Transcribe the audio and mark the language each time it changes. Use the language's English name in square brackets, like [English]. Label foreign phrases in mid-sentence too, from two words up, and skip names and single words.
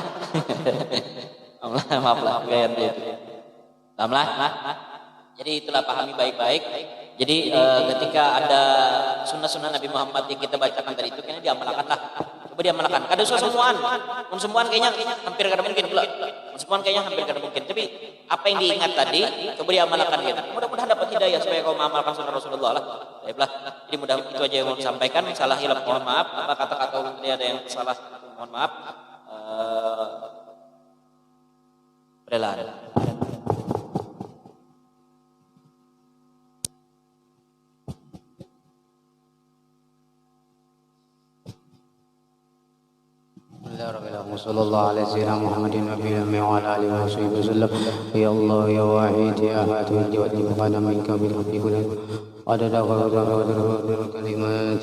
[Indonesian] Maaf lah, gaya itu. Tamlah. Jadi itulah pahami baik-baik. Jadi ketika ada sunnah-sunnah Nabi Muhammad yang kita bacakan tadi itu, kayaknya diamalkan lah. Coba diamalkan. [Banjar] Kada usah semuaan kayaknya hampir kada mungkin pula. Semuaan kayaknya hampir kada mungkin. [Indonesian] Tapi apa yang diingat tadi, coba diamalkan gitu. Mudah-mudahan dapat hidayah supaya kau mengamalkan sunnah Rasulullah lah. Baiklah. Jadi mudah itu aja yang mau disampaikan. Salah hilaf mohon maaf. Apa kata-kata tadi ada yang salah mohon maaf. Berlalu. [Arabic] وصلى الله على سيدنا محمد النبي الأمي وعلى آله وصحبه وسلم. يا الله يا واحد يا أحد والجود فقد منك بالحق كل عدد وقدر الكلمات.